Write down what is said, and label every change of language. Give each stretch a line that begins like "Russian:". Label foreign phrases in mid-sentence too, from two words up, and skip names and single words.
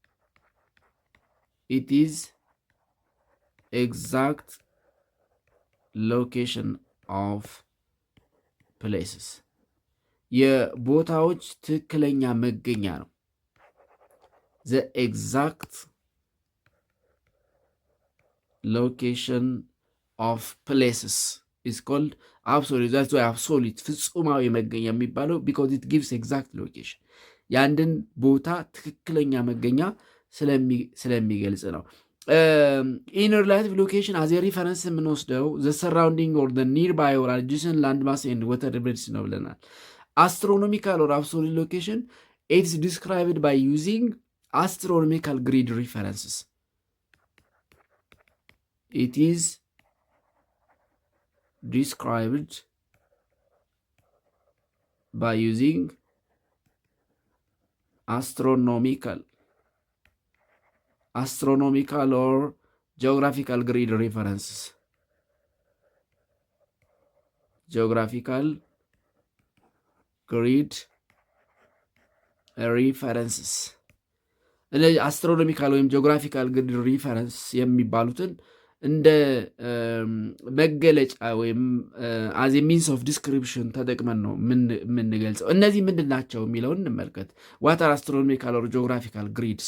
English: of places
Amharic: የቦታዎች ትክክለኛ መገኛ ነው።
English: the exact location of places is called absolute. That's why absolute
Amharic: ፍጹማዊ መገኛ የሚባለው
English: because it gives exact location
Amharic: የአንድን ቦታ ትክክለኛ መገኛ ስለሚገልጽ ነው።
English: in relative location as reference የምንወስደው the surrounding or near by or adjacent land mass and water beds
Amharic: ነው ብለናል።
English: astronomical or absolute location it's described by using astronomical grid references. It is described by using astronomical or geographical grid references. Geographical grid references.
Amharic: እነዚህ አስትሮኖሚካል ወይም
English: geographical grid reference
Amharic: የሚባሉትን እንደ መገለጫ ወይም
English: as means of description
Amharic: ተጠቅመን ነው የምንገልጸው። እነዚህ ምንድን ናቸው የሚለውን እንመልከት።
English: What are astronomical or geographical grids?